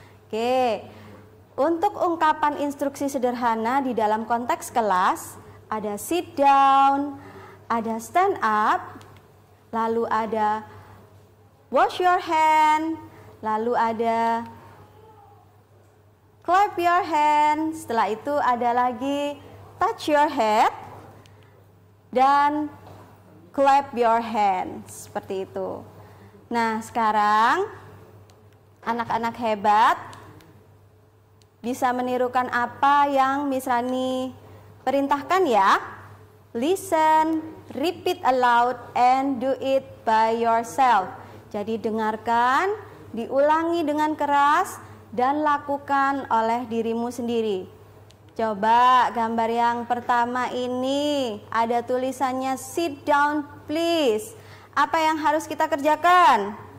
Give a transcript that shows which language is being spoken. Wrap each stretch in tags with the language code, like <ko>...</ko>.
<id>Oke, untuk ungkapan instruksi sederhana di dalam konteks kelas, ada</id> <en>sit down,</en> <id>ada</id> <en>stand up,</en> <id>lalu ada</id> <en>wash your hand,</en> <id>lalu ada</id> <en>clap your hand,</en> <id>setelah itu ada lagi</id> <en>touch your head,</en> <id>dan</id> <en>clap your hands.</en> <id>Seperti itu. Nah, sekarang anak-anak hebat bisa menirukan apa yang Miss Rani perintahkan ya.</id> <en>Listen, repeat aloud, and do it by yourself.</en> <id>Jadi dengarkan, diulangi dengan keras, dan lakukan oleh dirimu sendiri. Coba gambar yang pertama ini, ada tulisannya</id> <en>sit down please.</en> <id>Apa yang harus kita kerjakan?</id>